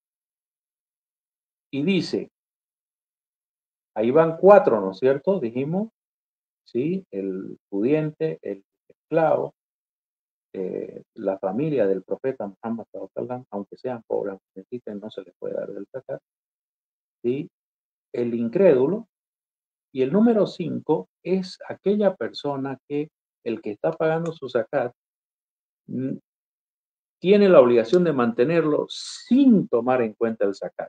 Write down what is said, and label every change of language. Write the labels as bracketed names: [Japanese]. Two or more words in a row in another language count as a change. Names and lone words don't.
[Spanish] Y dice, ahí van cuatro, ¿no es cierto? Dijimos, ¿sí? El pudiente, el esclavo, la familia del profeta Muhammad [Arabic] صلى الله عليه وسلم, [Spanish] aunque sean pobres, aunque necesiten, no se les puede dar del zakat. ¿Sí? El incrédulo. Y el número 5 es aquella persona que el que está pagando su zakat tiene la obligación de mantenerlo sin tomar en cuenta el zakat.